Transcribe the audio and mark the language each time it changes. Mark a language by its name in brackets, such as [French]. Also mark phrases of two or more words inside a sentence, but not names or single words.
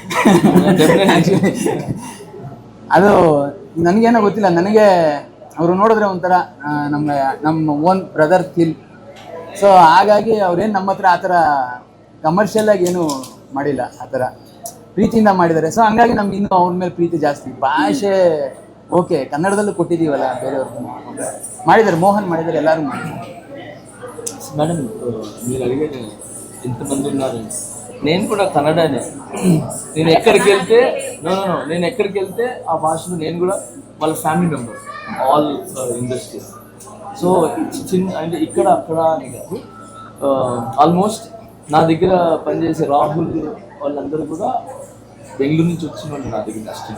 [Kannada] ಅದು ನನಗೇನೋ ಗೊತ್ತಿಲ್ಲ, ನನಗೆ ಅವರು ನೋಡಿದ್ರೆ ಒಂಥರ ನಮ್ಮ [English] own brother feel. [Kannada] ಸೊ ಹಾಗಾಗಿ ಅವ್ರೇನು ನಮ್ಮ ಹತ್ರ ಆ ಥರ ಕಮರ್ಷಿಯಲ್ ಆಗಿ ಏನು ಮಾಡಿಲ್ಲ, ಆ ಥರ ಪ್ರೀತಿಯಿಂದ ಮಾಡಿದ್ದಾರೆ. ಸೊ ಹಂಗಾಗಿ ನಮ್ಗೆ ಇನ್ನೂ ಅವ್ರ ಮೇಲೆ ಪ್ರೀತಿ ಜಾಸ್ತಿ. ಭಾಷೆ ಓಕೆ, ಕನ್ನಡದಲ್ಲೂ ಕೊಟ್ಟಿದ್ದೀವಲ್ಲ, ಬೇರೆಯವ್ರಿಗೆ ಮಾಡಿದ್ದಾರೆ, మోహన్ ಮಾಡಿದ್ದಾರೆ, ಎಲ್ಲರೂ ಮಾಡಿದ್ದಾರೆ. [Telugu] మేడం మీరు అడిగేది ఎంతమంది ఉన్నారు, నేను కూడా కన్నడనే. నేను ఎక్కడికి వెళ్తే నేను ఎక్కడికి వెళ్తే ఆ భాషలో నేను కూడా వాళ్ళ [English] family member, all industries. [Telugu] సో చిన్న అంటే ఇక్కడ అక్కడ అని కాదు, ఆల్మోస్ట్ నా దగ్గర పనిచేసే రాహుల్ వాళ్ళందరూ కూడా బెంగళూరు నుంచి వచ్చిన వాళ్ళు నా దగ్గర ఇండస్ట్రీ.